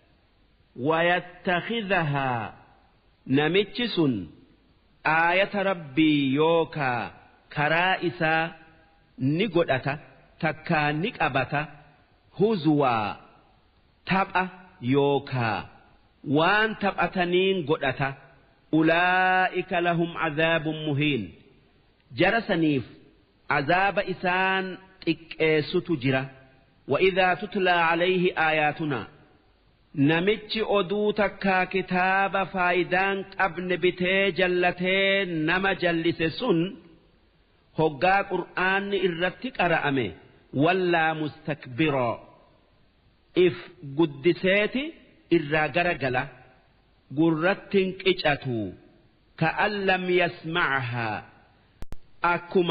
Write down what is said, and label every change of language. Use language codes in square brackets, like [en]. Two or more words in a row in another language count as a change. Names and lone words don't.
[om] wayattakhidhahaa namichi sun aayata rabbii yookaa karaa isaa ni godhata takkaa ni qabata huzwaa tapha yookaa waan taphataniin godhata [ar] أولئك لهم عذاب [om] muhiin jara saniif azaaba isaan xiqqeessutu jira [ar] وإذا تتلى عليه آياتنا [om] namichi oduu takkaa kitaaba faayidaan qabne bitee jallatee nama jallise sun hoggaa qur'aanni irratti qara'ame wallaa mustakbiroo if guddiseeti irraa garagala gurrattin qicatu ka'an [ar] لم يسمعها [om] akkuma